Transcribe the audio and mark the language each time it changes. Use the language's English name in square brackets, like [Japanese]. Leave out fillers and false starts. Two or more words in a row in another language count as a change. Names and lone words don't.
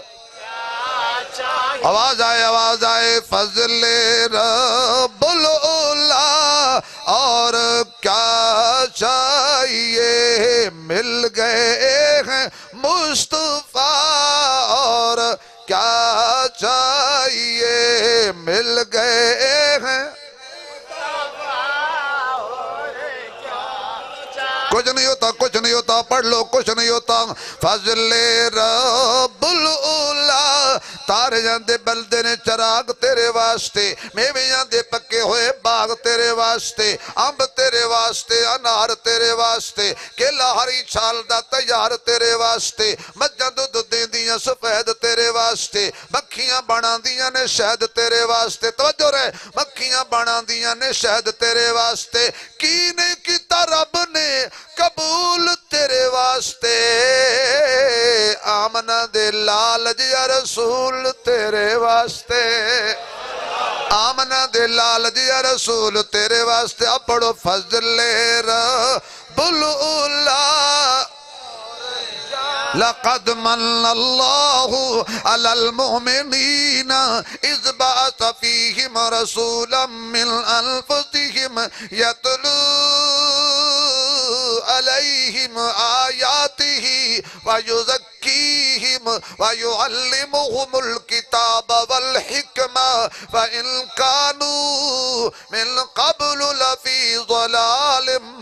[Urdu] آواز آئے [Arabic] فضل رب العلا [Urdu] اور کیا چاہیے مل گئے ہیں مصطفیٰ اور کیا چاہیے مل گئے ہیں کچھ نہیں ہوتا پڑھ لو کچھ نہیں ہوتا [Arabic] فضل رب العلا [Punjabi] تارے جاندے بلدے نے چراغ تیرے واسطے میوے جاندے پکے ہوئے باغ تیرے واسطے امب تیرے واسطے انار تیرے واسطے کیلا ہری چھال دا تیار تیرے واسطے مجھاں دودھ دیں دیاں سفید تیرے واسطے مکھیاں بنا دیاں نے شہد تیرے واسطے توجہ رہے مکھیاں بنا دیاں نے شہد تیرے واسطے کینے کیتا رب نے قبول تیرے واسطے آمنہ دے لالج [Arabic] یا رسول [Punjabi] تیرے واسطے آمنہ دے لالج [Arabic] یا رسول [Punjabi] تیرے واسطے [Urdu] اب پڑھو [Arabic] فضل رب العلا لقد من الله على المؤمنين إذ بعث فيهم رسولا من أنفسهم يتلو عليهم آياته ويزكيهم ويعلمهم الكتاب والحكمة فإن كانوا من قبل لفي ضلال